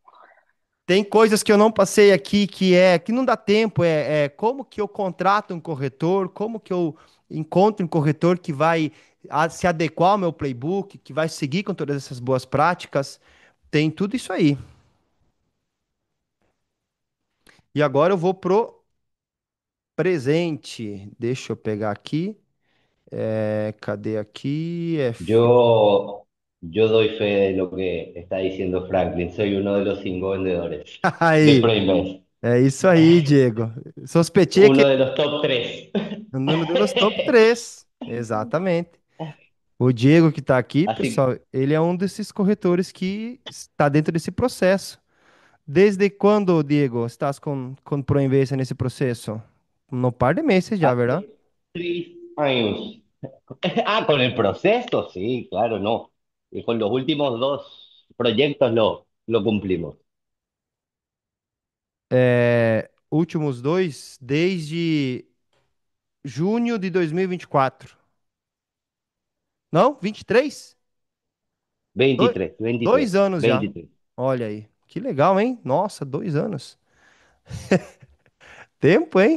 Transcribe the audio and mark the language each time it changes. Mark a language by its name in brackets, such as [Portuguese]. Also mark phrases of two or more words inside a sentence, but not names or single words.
[Portuguese] Tem coisas que eu não passei aqui que não dá tempo, é como que eu contrato um corretor, como que eu encontro um corretor que vai se adequar ao meu playbook, que vai seguir com todas essas boas práticas. Tem tudo isso aí. E agora eu vou pro presente. Deixa eu pegar aqui. Cadê aqui? [Spanish] Yo doy fe de lo que está diciendo Franklin. Soy uno de los 5 vendedores de [Portuguese] Aí, ProInvest. é isso aí, Diego. Sospechei que [Spanish] Uno de los top 3. [Portuguese] no dos top 3. Exatamente. O Diego que está aqui, Así, pessoal, ele é um desses corretores que está dentro desse processo. Desde quando, Diego, estás com ProInvest nesse processo? [Spanish] No par de meses já, ¿verdad? hace 3 años. Ah, con el proceso, sí, claro, no. Y con los últimos 2 proyectos lo cumplimos. [Portuguese] Últimos dois, desde junho de 2024. Não? 23? Doi- 23, Dois 23, anos já. 23. Olha aí. Que legal, hein? Nossa, 2 anos. Tempo, hein?